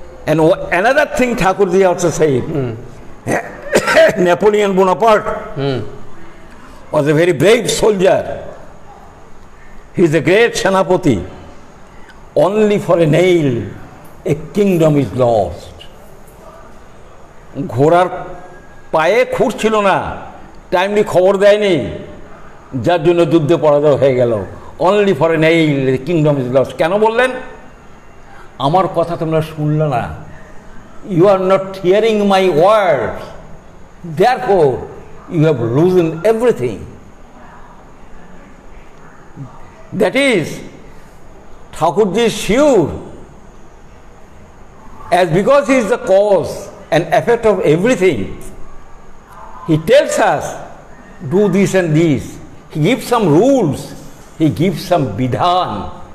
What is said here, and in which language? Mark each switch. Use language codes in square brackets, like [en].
[en] And another thing Thakurji also said, Napoleon Bonaparte was a very brave soldier. He is a great Senapati. Only for a nail, a kingdom is lost. [bn] ঘোড়ার পায়ে খুর ছিল না, timely খবর দেয়নি, যার জন্য যুদ্ধে পরাজয় হয়ে গেল। [en] Only for a nail, kingdom is lost. [bn] কেন বললেন? আমার কথা তোমরা শুনলে না। [en] You are not hearing my words, therefore you have loosen everything. That is Thakurji is sure, as because he is the cause and effect of everything, he tells us, do this and this. He gives some rules, he gives some vidhan.